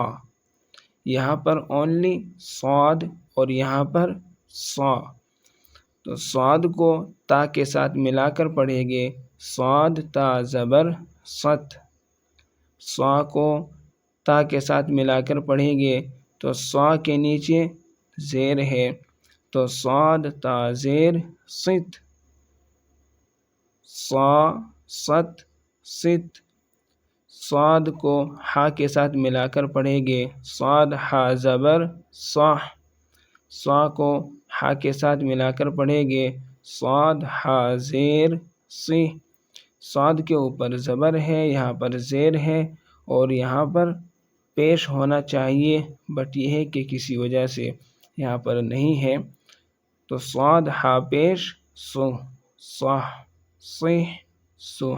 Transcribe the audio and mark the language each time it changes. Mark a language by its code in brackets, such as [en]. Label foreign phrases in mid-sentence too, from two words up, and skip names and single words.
[ur] یہاں پر اونلی صاد اور یہاں پر صا، تو صاد کو تا کے ساتھ ملا کر پڑھیں گے، صاد تا زبر صت۔ صا کو تا کے ساتھ ملا کر پڑھیں گے تو صا کے نیچے زیر ہے، تو صاد تا زیر صت، صا صت صت۔ صاد کو ہا کے ساتھ ملا کر پڑھیں گے، صاد ہا زبر صاح۔ صا کو ہا کے ساتھ ملا کر پڑھیں گے، صاد ہا زیر صی۔ صاد کے اوپر زبر ہے، یہاں پر زیر ہے، اور یہاں پر پیش ہونا چاہیے، بٹ یہ ہے کہ کسی وجہ سے یہاں پر نہیں ہے، تو صاد ہا پیش سو، صاح صیح سوح۔